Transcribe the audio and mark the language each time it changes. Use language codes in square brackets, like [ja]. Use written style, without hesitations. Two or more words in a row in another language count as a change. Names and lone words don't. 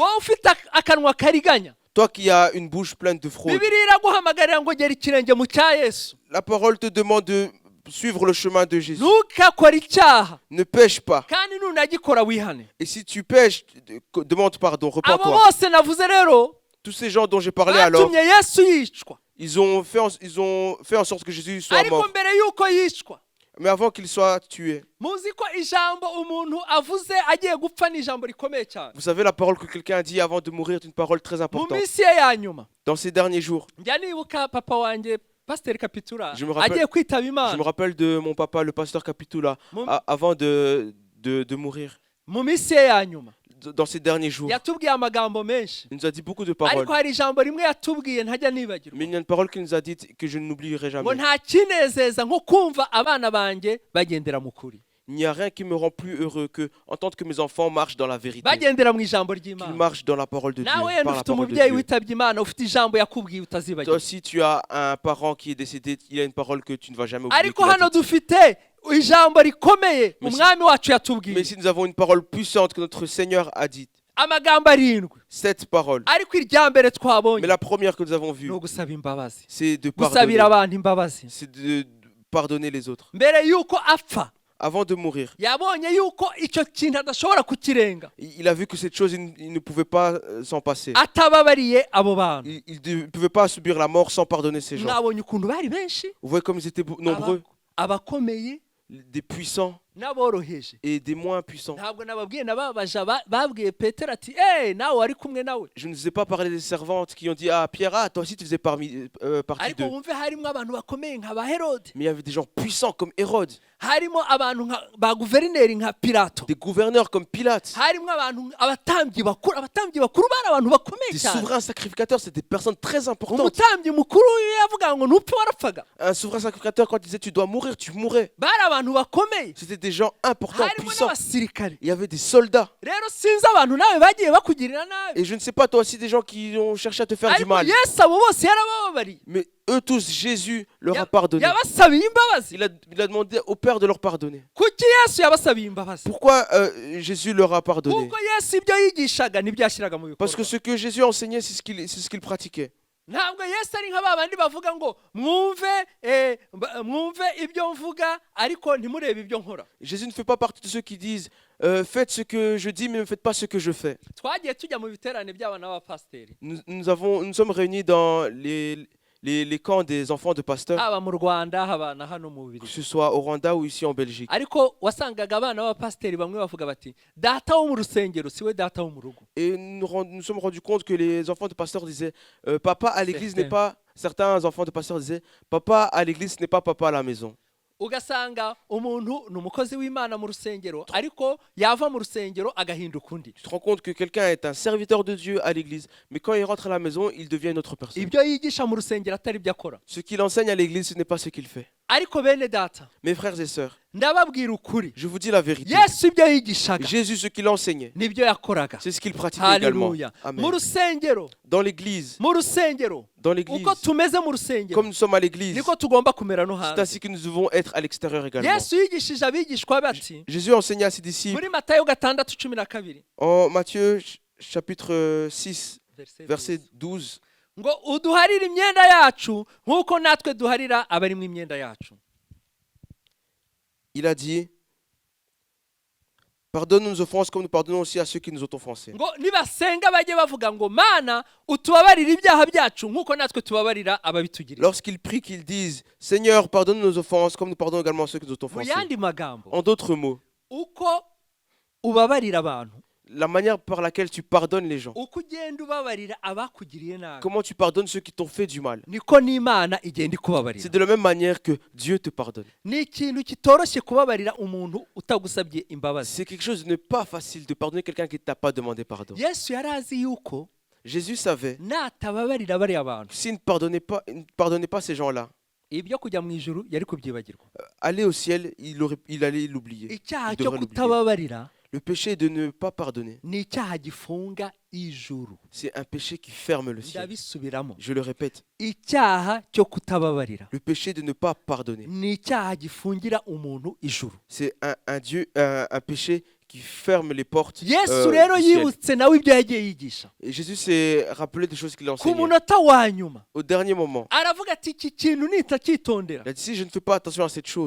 [rw] wowe ufite akanwa kariganya [fr] Toi qui as une bouche pleine de fraude, [rw] Bibiliya iraguhamagarira ngo gera ikirenge mu cya Yesu [fr] la parole te demande de suivre le chemin de Jésus. [rw] ntukakore icyaha [fr] Ne pêche pas. [rw] kandi nunagikora wihane [fr] Et si tu pêches, demande pardon, [rw] abo [fr] repens-toi. [rw] bose navuze rero [fr] Tous ces gens dont j'ai parlé alors, [rw] batumye Yesu yicwa [fr] ils ont fait en sorte que Jésus soit [rw] ariko [fr] mort. [rw] mbere y'uko yicwa [fr] Mais avant qu'il soit tué, [rw] muzi ko ijambo umuntu avuze agiye gupfa ni ijambo rikomeye cyane [fr] vous savez, la parole que quelqu'un a dit avant de mourir est une parole très [rw] mu [fr] importante. [rw] minsi ye ya nyuma [fr] Dans ces derniers jours, [rw] njya nibuka papa wanjye pasiteri Kapitura [fr] Je me rappelle- [rw] agiye kwitaba [fr] je [rw] Imana [fr] me rappelle de mon papa, le pasteur Capitula, Mon- avant de mourir. [rw] mu minsi ye ya nyuma [fr] Dans ces derniers jours, [rw] yatubwiye amagambo menshi [fr] il nous a dit beaucoup de paroles. [rw] ariko hari ijambo rimwe yatubwiye ntajya nibagirwa [fr] Mais il y a une parole qu'il nous a dite que je n'oublierai [rw] ngo [fr] jamais. [rw] nta kinezeza nko kumva abana banjye bagendera mu kuri [fr] Il n'y a rien qui me rend plus heureux que entendre que mes enfants marchent dans la vérité, [rw] bagendera mu ijambo [fr] qu'ils [rw] ry'Imana [fr] marchent dans la parole de Dieu, [rw] nawe yenda [fr] par la [rw] ufite [fr] parole de [rw] umubyeyi [fr] Dieu. [rw] witabye Imana ufite ijambo yakubwiye [fr] Toi [rw] utazibagirwa [fr] aussi, tu as un parent qui est décédé, il a une parole que tu ne vas jamais oublier. [rw] ariko [fr] qu'il a [rw] hano [fr] dite. [rw] dufite ijambo rikomeye [fr] Mais si- [rw] umwami wacu [fr] Mais [rw] yatubwiye [fr] si nous avons une parole puissante que notre Seigneur a dite, [rw] amagambo arindwi [fr] cette parole, [rw] ariko irya mbere [fr] mais [rw] twabonye [fr] la première que nous avons [rw] ni [fr] vue, [rw] ugusaba imbabazi [fr] c'est de [rw] gusabira [fr] pardonner, [rw] abantu imbabazi [fr] c'est de pardonner les autres. [rw] mbere y'uko apfa [fr] Avant de mourir, [rw] yabonye y'uko icyo kintu adashobora kukirenga [fr] il a vu que cette chose, il ne pouvait pas s'en passer. [rw] atababariye abo bantu [fr] Il ne pouvait pas subir la mort sans pardonner ces gens. [rw] mwabonye ukuntu bari benshi [fr] Vous voyez comme ils étaient nombreux, [rw] abakomeye [fr] des puissants [rw] n'aboroheje [fr] et des moins puissants. [rw] ntabwo nababwiye nababaja babwiye Petero ati nawe wari kumwe nawe [fr] Je ne vous ai pas parlé des servantes qui ont dit ah Pierre, ah, toi aussi tu faisais partie [rw] ariko [fr] d'eux. [rw] wumve harimo abantu bakomeye nka ba Herode [fr] Mais il y avait des gens puissants comme Hérode, [rw] harimo abantu ba guverineri nka Pilato [fr] des gouverneurs comme Pilate, [rw] harimo abantu abatambyi bakuru bari abantu bakomeye [fr] des [rw] cyane [fr] souverains sacrificateurs, c'est des personnes très importantes. [rw] umutambyi mukuru yavuga ngo ntupfe warapfaga [fr] Un souverain sacrificateur, quand il disait tu dois mourir, tu mourrais. [rw] bari abantu bakomeye [fr] C'était des gens importants, [rw] harimo [fr] puissants. [rw] n'abasirikare [fr] Il y avait des soldats. [rw] rero sinzi abantu nawe bagiye bakugirira nabi [fr] Et je ne sais pas, toi aussi, des gens qui ont cherché à te faire du [rw] ariko [fr] mal. [rw] Yesu abo bose yarabababariye [fr] Mais eux tous, Jésus leur a pardonné. [rw] yabasabiye imbabazi [fr] Il a demandé au Père de leur pardonner. [rw] kuki Yesu yabasabiye imbabazi [fr] Pourquoi Jésus leur a pardonné? [rw] kuko Yesu ibyo yigishaga nibyo yashyiraga mu [fr] Parce que [rw] bikorwa [fr] ce que Jésus enseignait, c'est ce qu'il pratiquait. [rw] ntabwo Yesu ari nka babandi bavuga ngo mwumve ibyo mvuga ariko ntimurebe ibyo nkora [fr] Jésus ne fait pas partie de ceux qui disent faites ce que je dis, mais ne faites pas ce que je fais. [rw] twagiye tujya mu biterane by'abana b'abapasiteri [fr] Nous sommes réunis dans les camps des enfants de pasteurs, [rw] haba mu Rwanda haba na hano mu [fr] que [rw] Bubiligi. [fr] ce soit au Rwanda ou ici en Belgique. [rw] Ariko wasangaga abana b'abapasiteri bamwe bavuga bati data wo mu rusengero siwe data wo mu rugo. [fr] Et nous sommes rendus compte que les enfants de pasteurs disaient papa à l'église n'est Certains. pas. Certains enfants de pasteurs disaient papa à l'église n'est pas papa à la maison. [rw] Ugasanga umuntu ni umukozi w'Imana mu rusengero ariko yava mu rusengero agahinduka undi. [fr] Tu te rends compte que quelqu'un est un serviteur de Dieu à l'église, mais quand il rentre à la maison, il devient une autre personne. [rw] Ibyo yigisha mu rusengero atari byo akora. [fr] Ce qu'il enseigne à l'église, ce n'est pas ce qu'il fait. [rw] Ariko bene data, [fr] Mes frères et sœurs, [rw] ndababwira ukuri. [fr] je vous dis la vérité. [rw] Yesu ibyo yigishaga [fr] Jésus, ce qu'il enseignait, [rw] nibyo yakoraga. [fr] c'est ce qu'il pratiquait également. [rw] Haleluya. Amen. Mu rusengero, [fr] Dans l'église, [rw] mu rusengero, uko tumeze mu rusengero [fr] comme nous sommes à l'église, [rw] niko tugomba kumera no [fr] c'est [rw] hanze. [fr] ainsi que nous devons être à l'extérieur également. [rw] Yesu yigishije abigishwa bati [fr] Jésus enseignait à ses disciples [rw] muri Matayo 6:12 [fr] en Matthieu chapitre 6, verset verset 12. [rw] ngo uduharire imyenda yacu nk'uko natwe duharira abari mu imyenda yacu. [fr] Il a dit, pardonne nos offenses comme nous pardonnons aussi à ceux qui nous ont offensés. [rw] Ngo nibasenga bajye bavuga ngo mana utubabarire ibyaha byacu nk'uko natwe tubabarira ababitugirira. [fr] Lorsqu'ils prient, qu'ils disent, Seigneur, pardonne nos offenses comme nous pardonnons également à ceux qui nous ont [rw] Mu [fr] offensés. [rw] yandi magambo [fr] En d'autres mots, [rw] uko ubabarira abantu, [fr] la manière par laquelle tu pardonnes les gens, [rw] uko ugenda ubabarira abakugiriye nabi, [fr] comment tu pardonnes ceux qui t'ont fait du mal, [rw] niko n'Imana igenda [fr] c'est [rw] ikubabarira. [fr] de la même manière que Dieu te pardonne. [rw] Ni ikintu kitoroshye kubabarira umuntu utagusabye imbabazi. [fr] C'est quelque chose de pas facile de pardonner quelqu'un qui ne t'a pas demandé pardon. [rw] Yesu yari azi yuko [fr] Jésus savait [rw] natababarira bariya bantu [fr] que s'il ne pardonnait pas ces gens-là, [rw] ibyo kujya mu ijuru yari kubyibagirwa. [fr] aller au ciel, il allait l'oublier. [rw] Icyaha [fr] Il [rw] cyo [fr] devrait l'oublier. [rw] kutababarira [fr] Le péché de ne pas pardonner, [rw] ni icyaha gifunga ijuru. [fr] c'est un péché qui ferme le ciel. [rw] Ndabisubiramo, [fr] Je le répète, [rw] icyaha cyo kutababarira [fr] le péché de ne pas pardonner, [rw] ni icyaha gifungira umuntu ijuru. [fr] c'est un péché qui ferme les portes [rw] Yesu [fr] du [rw] rero [fr] ciel. [rw] yibutse nawe ibyo yagiye yigisha [fr] Et Jésus s'est rappelé des choses qu'il [rw] ku [fr] enseignait. [rw] munota wa nyuma, [fr] Au dernier moment, [rw] aravuga ati iki kintu nitacyitondera [fr] il a dit, si je ne fais pas attention à cette chose,